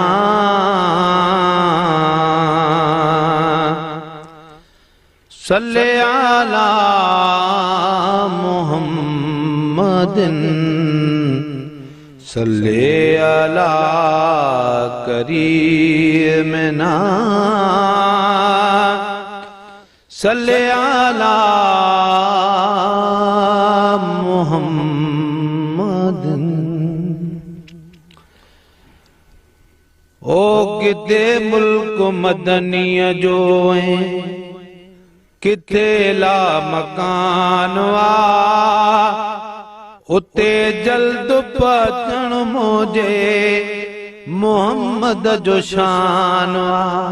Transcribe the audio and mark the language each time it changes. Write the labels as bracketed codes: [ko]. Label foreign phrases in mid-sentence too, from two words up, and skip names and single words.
[ar] صل على محمد صل على كريمنا صل على محمد. [sd] ओ किथे मुल्क मदनीअ जो किथे ला मकान वा उते जल्द पहुचण मुझे मोहम्मद जो शान वा।